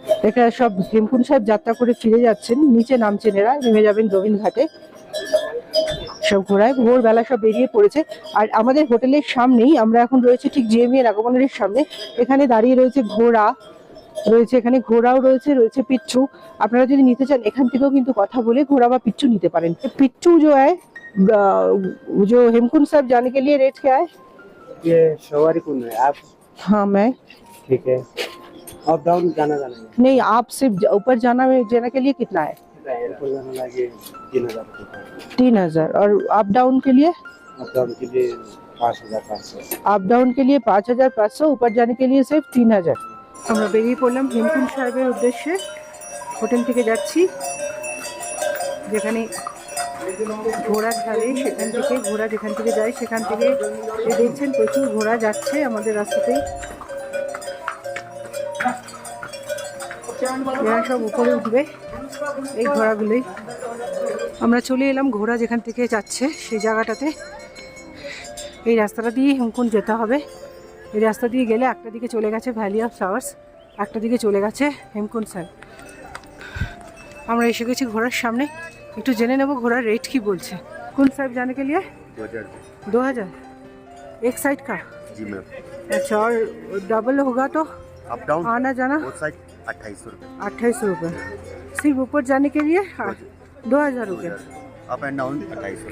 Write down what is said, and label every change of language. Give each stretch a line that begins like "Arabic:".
Bangla: এখানে সব হেমকুন্ড সাহেব যাত্রা করে ফিরে যাচ্ছেন, নিচে নামছেন, এরা নেমে যাবেন গোবিন্দ ঘাটে। সব ঘোড়ায় ভোরবেলা সব বেরিয়ে পড়েছে। আর আমাদের হোটেলের সামনেই আমরা এখন রয়েছে, ঠিক জেএমএর আগমনের সামনে। এখানে দাঁড়িয়ে রয়েছে ঘোড়া রয়েছে, এখানে ঘোড়াও রয়েছে, রয়েছে পিচ্ছু। আপনারা যদি নিতে চান এখান থেকেও কিন্তু কথা বলে ঘোড়া বা पिच्चू নিতে পারেন।
Hindi: पिच्चू जो है, जो हेमकुंड साहब जाने के लिए रेट क्या है? ये सवारी कौन है आप? हाँ मैं। ठीक है, अप डाउन जाना नहीं, आप सिर्फ ऊपर जाने के लिए कितना है? ऊपर जाना लगे 3000 रुपये। 3000। और अप डाउन के लिए? अप डाउन के लिए 5500। अप डाउन के लिए 5500, ऊपर जाने के लिए सिर्फ 3000।
Bangla: আমরা বেরিয়ে পড়লাম হেমকুন্ড সাহেবের উদ্দেশ্যে। হোটেল থেকে যাচ্ছি, যেখানে ঘোড়া ছাড়ে সেখান থেকে, ঘোড়া যেখান থেকে যায় সেখান থেকে দেখছেন প্রচুর ঘোড়া যাচ্ছে আমাদের রাস্তাতেই। এরা সব উপরে উঠবে, এই ঘোড়াগুলোই। আমরা চলে এলাম ঘোড়া যেখান থেকে যাচ্ছে সেই জায়গাটাতে। এই রাস্তাটা দিয়ে হেমকুন্ড যেতে হবে। এই রাস্তা দিয়ে গেলে একটা দিকে চলে গেছে ভ্যালি অফ ফ্লাওয়ার্স, একটা দিকে চলে গেছে হেমকুন্ড সাহেব। আমরা এসে গেছি ঘোড়ার সামনে, একটু জেনে নেব ঘোড়ার रेट की बोलছে।
Hindi: कुंड साहिब जाने के लिए 2000 एक साइड का? जी मैम। अच्छा, और डबल होगा तो अप डाउन आना जाना? वो साइड 2800 रुपये। 2800 रुपये। सिर्फ ऊपर जाने के लिए 2000 रुपये। Up and down 2800।